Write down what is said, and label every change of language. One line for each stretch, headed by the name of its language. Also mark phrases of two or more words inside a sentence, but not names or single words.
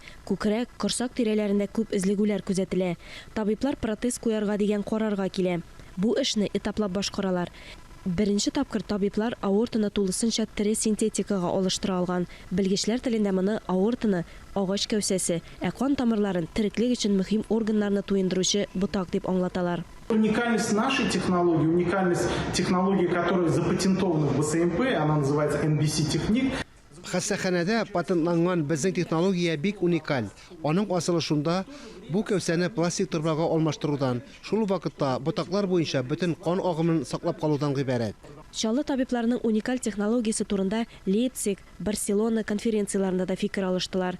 Tatar: Күкрәк, корсак тирәләрендә күп эзлегүләр күзәтелә. Табиблар протез куярга дигән карарга килә. Бу эшне этаплап башкаралар. Беренче тапкыр табиблар аортаны тулысынча тере синтетикага алыштыра алган. Белгечләр телендә моны аортаны агач кәүсәсе, кан тамырларын тереклек өчен мөһим органнарны туендыручы ботак дип аңлаталар.
Russian: Уникальность нашей технологии, уникальность технологии, которая запатентована в БСМП, она называется NBC-техник.
Tatar: Хастаханәдә патентланган безнең технология бик уникаль. Аның асылы шунда, бу кәүсәне пластик торбага алмаштырудан, шул вакытта ботаклар буенча бөтен кан агымын саклап калудан гыйбарәт. Чаллы табибларның уникаль технологиясе турында Лейпциг, Барселона конференцияларында да фикер алыштылар.